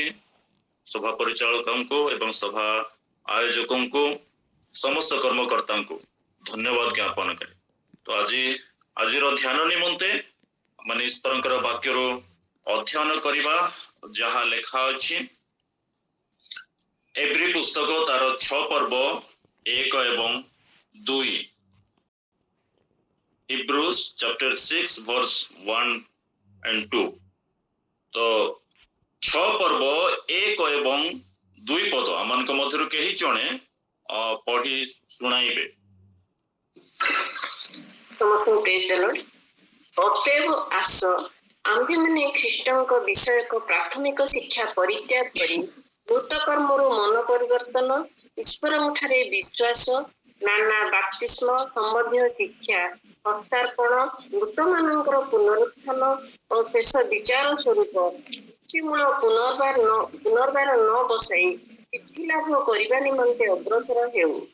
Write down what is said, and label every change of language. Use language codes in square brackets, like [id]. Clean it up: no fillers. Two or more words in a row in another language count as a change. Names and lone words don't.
[or] ସଭା ପରିଚାଳକଙ୍କୁ ଏବଂ ସଭା ଆୟୋଜକଙ୍କୁ ସମସ୍ତ କର୍ମକର୍ତ୍ତାଙ୍କୁ ଧନ୍ୟବାଦ ଜ୍ଞାପନ କରେ। ତ ଆଜିର ଧ୍ୟାନ ନିମନ୍ତେ ମାନେ ଈଶ୍ୱରଙ୍କର ବାକ୍ୟରୁ ଅଧ୍ୟୟନ କରିବା ଯାହା ଲେଖା ଅଛି ଏବ୍ରୀ ପୁସ୍ତକ ତାର 6 ପର୍ବ 1 ଏବଂ 2। [en] Hebrews chapter 6 verse 1 and 2। [hi] तो 6 पर्व 1 [or] ଏବଂ 2 ପଦ ଆମମାନଙ୍କ ମଧ୍ୟରୁ କେହି ଜଣେ ପଢି ଶୁଣାଇବେ। ସମସ୍ତଙ୍କୁ [en] praise the Lord. [or] ଅତଏବ ଆସ ଆମ୍ଭେମାନେ ଖ୍ରୀଷ୍ଟଙ୍କ ବିଷୟକ ପ୍ରାଥମିକ ଶିକ୍ଷା ପରିତ୍ୟାଗ କରି ଭୂତ କର୍ମରୁ ମନ ପରିବର୍ତ୍ତନ, ଈଶ୍ୱରଙ୍କଠାରେ ବିଶ୍ୱାସ, ନାନା ବାପ୍ତିସ୍ମ ସମ୍ବନ୍ଧୀୟ ଶିକ୍ଷା, ହସ୍ତାର୍ପଣ, ମୃତମାନଙ୍କର ପୁନରୁତ୍ଥାନ ଓ ଶେଷ ବିଚାର ସ୍ୱରୂପ ମୂଳ ପୁନର୍ବାର ନ ବସାଇ ସିଦ୍ଧି ଲାଭ କରିବା ନିମନ୍ତେ ଅଗ୍ରସର ହେଉ।